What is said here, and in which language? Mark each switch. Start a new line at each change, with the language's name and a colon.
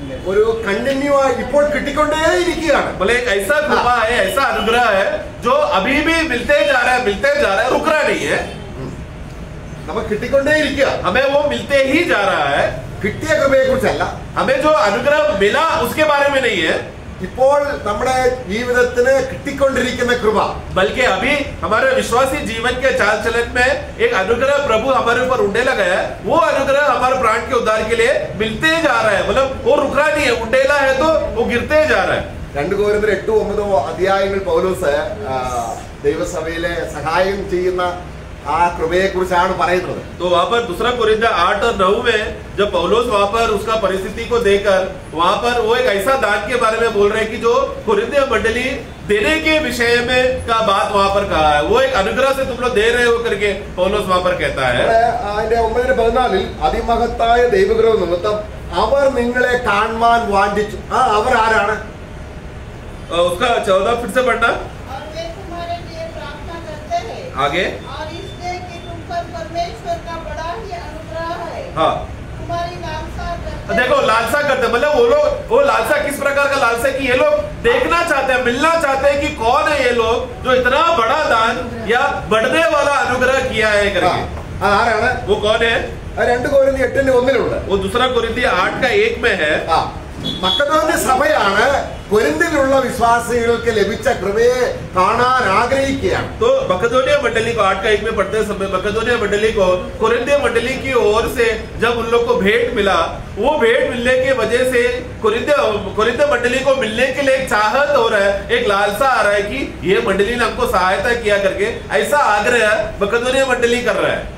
Malayalam: ഒരു കണ്ടിന്യൂ ആയി ഇപ്പോൾ കിട്ടിക്കൊണ്ടേയിരിക്കുകയാണ്.
Hindi: बोले एक ऐसा कृपा है, ऐसा अनुग्रह है जो अभी भी मिलते जा रहा है, रुक रहा नहीं है।
Malayalam: നമുക്ക് കിട്ടിക്കൊണ്ടേയിരിക്കുക,
Hindi: हमें वो मिलते ही जा रहा है।
Malayalam: കിട്ടിയ കൃപയെ കുറിച്ചല്ല,
Hindi: हमें जो अनुग्रह मिला उसके बारे में नहीं है,
Malayalam: ഇപ്പോൾ നമ്മുടെ ജീവിതത്തിന് കിട്ടിക്കൊണ്ടിരിക്കുന്ന കൃപ,
Hindi: बल्कि अभी हमारे विश्वासी जीवन के चाल चलन में एक अनुग्रह प्रभु हमारे ऊपर उड़ने लगा है। वो अनुग्रह हमारे प्राण के उद्धार के लिए मिलते जा रहा है, मतलब वो रुक रहा नहीं है, उड़ेला है तो वो गिरते जा रहा है।
Malayalam: 2 കൊരിന്ത്യർ 8-9 അധ്യായങ്ങൾ പൗലോസ് ദൈവസഭയിലെ സഹായം ചെയ്യുന്ന ആ കൃപയെ കുറിച്ചാണ് പറയുന്നത്.
Hindi: तो वहाँ पर दूसरा कुरिन्थियों 8 और 9 में जब पौलुस वहाँ पर उसका परिस्थिति को देखकर वहाँ पर वो एक ऐसा दान के बारे में बोल रहे हैं कि जो कुरिन्थियों मंडली देने के विषय में का बात वहाँ पर कहा है। वो एक अनुग्रह से तुम लोग दे रहे हो करके पौलुस वहाँ पर कहता है।
Malayalam: അതിന്റെ 9:14 അതിമഹത്തായ ദൈവകൃപ നിമിത്തം അവർ നിങ്ങളെ കാണുവാൻ വാഞ്ചിച്ചു. അവർ ആരാണ്?
Hindi: उसका 14 फिर से पढ़ना और वे तुम्हारे लिए प्रार्थना करते हैं, आगे। और इसलिए कि तुम पर परमेश्वर का बड़ा ही अनुग्रह है, हाँ, तुम्हारी लालसा करते देखो लालसा करते, मतलब वो लालसा किस प्रकार का लालसा है कि ये लोग देखना चाहते हैं, मिलना चाहते हैं कि कौन है ये लोग जो इतना बड़ा दान या बढ़ने वाला अनुग्रह किया है करके।
Malayalam: ആരാണ്?
Hindi: वो कौन है?
Malayalam: 2 കൊരിന്ത്യർ 8:1
Hindi: वो दूसरा कुरिन्थियों 8 का 1 में है।
Malayalam: മക്കതോന്യ സഭയാണ് കൊരിന്തിലുള്ള വിശ്വാസികൾക്ക് ലഭിച്ച കൃപയെ കാണാൻ ആഗ്രഹിക്കുകയാണ്.
Hindi: तो मकदोनिया मंडली को 8 का 1 में पढ़ते समय मकदोनिया मंडली को कोरिन्थिया मंडली की ओर से जब उन लोग को भेंट मिला, वो भेंट मिलने की वजह से कोरिन्थिया मंडली को मिलने के लिए एक चाहत हो रहा है, एक लालसा आ रहा है कि ये मंडली ने हमको सहायता किया करके ऐसा आग्रह मकदोनिया मंडली कर रहा है.